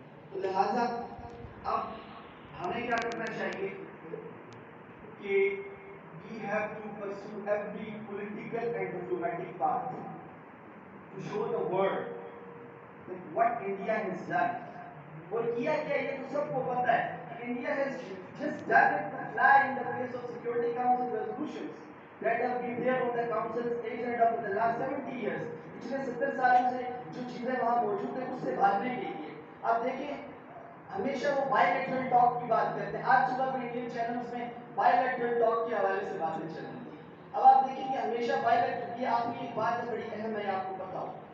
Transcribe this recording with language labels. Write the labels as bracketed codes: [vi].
[ur] تو لہٰذا اب ہمیں کیا کرنا چاہیے کہ [en] we have to pursue every political and diplomatic path to show the world that what India has done. [ur] اور کیا کیا یہ تو سب کو پتہ ہے کہ [en] India has just done it to fly in the face of Security Council resolutions that have been there on the Council's agenda for the last 70 years. [ur] پچھلے 70 سالوں سے جو چیزیں وہاں موجود ہیں اس سے بھاگنے کے لیے آپ دیکھیں ہمیشہ وہ بائی لیٹرل ٹاک کی بات کرتے ہیں۔ آج صبح بھی انڈین چینلز میں بائی لیٹرل ٹاک کے حوالے سے باتیں چل رہی تھی۔ اب آپ دیکھیں کہ ہمیشہ بائی لیٹرل، یہ آپ کی ایک بات ہے بڑی اہم ہے، آپ کو پتا ہو،